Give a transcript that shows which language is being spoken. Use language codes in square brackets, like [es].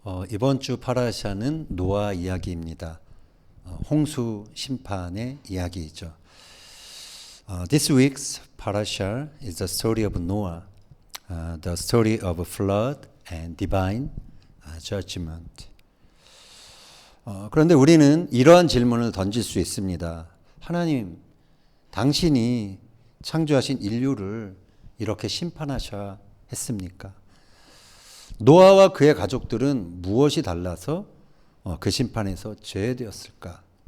[ko] 이번 주 파라샤는 노아 이야기입니다. 홍수 심판의 이야기이죠. [en] This week's parasha is the story of Noah, the story of flood and divine judgment. [ko] 그런데 우리는 이러한 질문을 던질 수 있습니다. 하나님, 당신이 창조하신 인류를 이렇게 심판하셔야 했습니까? 노아와 그의 가족들은 무엇이 달라서 그 심판에서 제외되었을까?